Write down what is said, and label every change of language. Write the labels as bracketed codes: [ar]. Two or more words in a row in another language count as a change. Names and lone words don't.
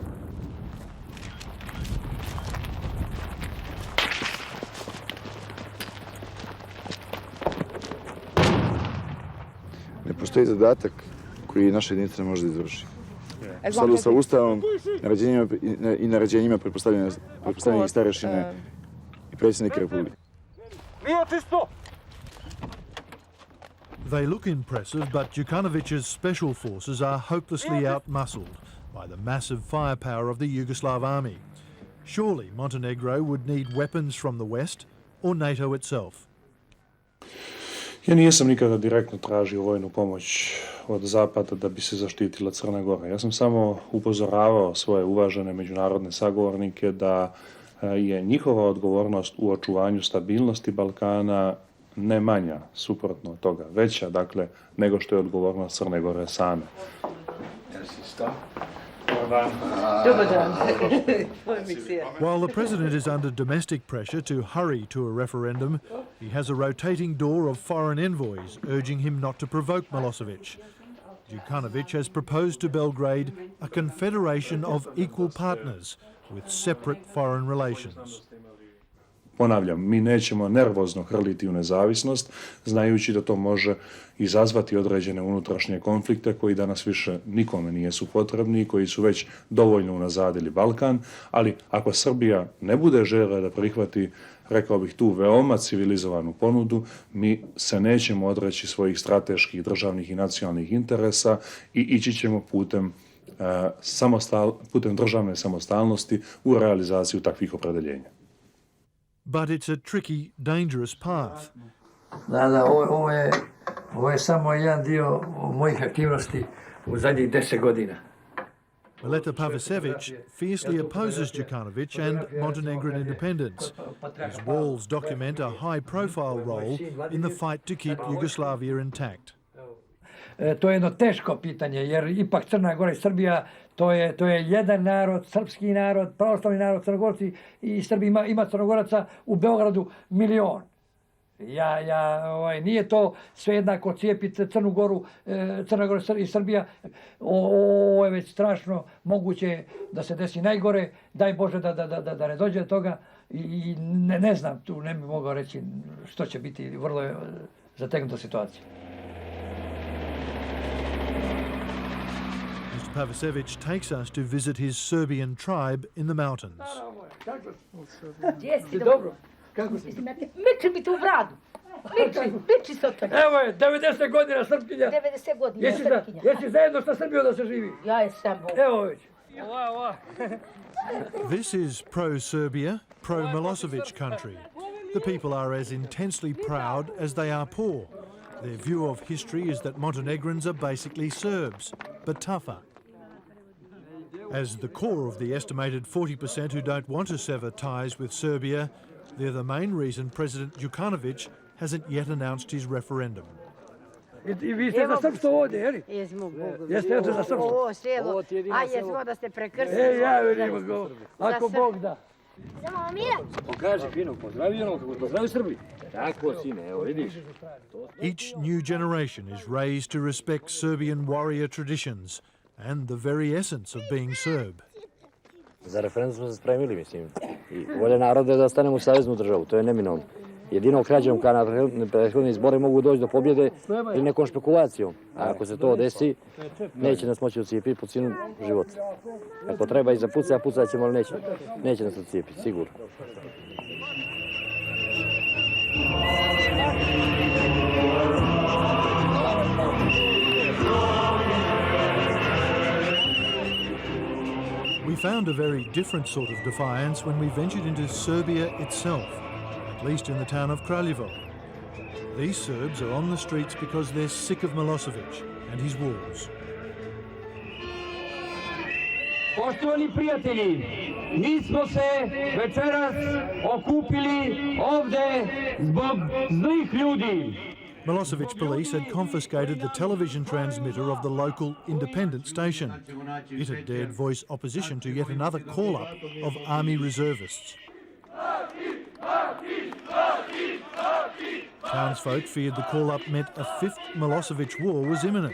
[sr] Ne postoji zadatak koji naša jedinica ne može da izvrši. U skladu sa Ustavom i naređenjima pretpostavljene starešine i predsjednika Republike. [en] They look impressive, but Djukanovic's special forces are hopelessly outmuscled by the massive firepower of the Yugoslav army. Surely Montenegro would need weapons from the West or NATO itself. [sr] Ja nisam nikada direktno tražio vojnu pomoć od Zapada da bi se zaštitila Crna Gora. Ja sam samo upozoravao svoje uvažene međunarodne sagovornike da je njihova odgovornost u očuvanju stabilnosti Balkana ne manja, suprotno od toga, veća, dakle, nego što je odgovornost Crne Gore same. [en] While the president is under domestic pressure to hurry to a referendum, he has a rotating door of foreign envoys urging him not to provoke Milosevic. Djukanovic has proposed to Belgrade a confederation of equal partners with separate foreign relations. [sr] Ponavljam, mi nećemo nervozno hrliti u nezavisnost, znajući da to može izazvati određene unutrašnje konflikte koji danas više nikome nisu potrebni i koji su već dovoljno unazadili Balkan, ali ako Srbija ne bude željela da prihvati, rekao bih, tu veoma civilizovanu ponudu, mi se nećemo odreći svojih strateških, državnih i nacionalnih interesa i ići ćemo putem državne samostalnosti u realizaciju takvih opredeljenja. [en] But it's a tricky, dangerous path. [sr] Da, ovo je samo jedan dio mojih aktivnosti u zadnjih 10 godina. [en] Mileta Pavisevic fiercely opposes Djukanovic and Montenegrin independence. His walls document a high-profile role in the fight to keep Yugoslavia intact. [sr] To je jedno teško pitanje, jer ipak Crna Gora i Srbija, to je jedan narod, srpski narod, pravoslavni narod, Crnogorci i Srbi ima Crnogoraca u Beogradu 1 milion. Nije to sve jednako cijepiti Crnu Goru, Crna Gora i Srbija. Ovo je već strašno, moguće da se desi najgore, daj Bože da ne dođe do toga i ne znam, tu ne bih mogao reći što će biti, vrlo je zategnuta situacija. [en] Pavisevic takes us to visit his Serbian tribe in the mountains. [sr] Jesi dobro? Kako si? Miči mi tu u bradu. Miči se od toga. Evo je, 90 godina Srpkinja. 90 godina Srpkinja. Jesi zajedno sa Srbijom da se živi? Ja jesam. Evo već. [en] This is pro-Serbia, pro-Milosevic country. The people are as intensely proud as they are poor. Their view of history is that Montenegrins are basically Serbs, but tougher. As the core of the estimated 40% who don't want to sever ties with Serbia, they're the main reason President Djukanovic hasn't yet announced his referendum. [sr] I vi ste za srpstvo ovdje, jeli? Jesmo, Bogu. Jeste ovdje za srpstvo? Ovo selo, a jesmo da ste prekrstili. Ja vidim go, ako Bog da. Pokaži fino, pozdravi ono kako pozdravi Srbi. Tako, sine, evo vidiš. [en] Each new generation is raised to respect Serbian warrior traditions and the very essence of being Serb. [sr] Za referendum smo se spremili, mislim. I volja naroda je da ostanemo u saveznu državu, to je neminovno. Jedino krađom kao na prethodni izbori mogu doći do pobjede ili nekom špekulacijom. A ako se to desi, neće nas moći ucijepiti po cijenu života. Ako treba i zapucati, pucat ćemo, ali neće nas ucijepiti, sigurno. [en] We found a very different sort of defiance when we ventured into Serbia itself, at least in the town of Kraljevo. These Serbs are on the streets because they're sick of Milosevic and his wars. [sr] Poštovani prijatelji, mi smo se večeras okupili ovde zbog zlih ljudi. [en] Milosevic police had confiscated the television transmitter of the local independent station. It had dared voice opposition to yet another call-up of army reservists. Townsfolk feared the call-up meant a fifth Milosevic war was imminent.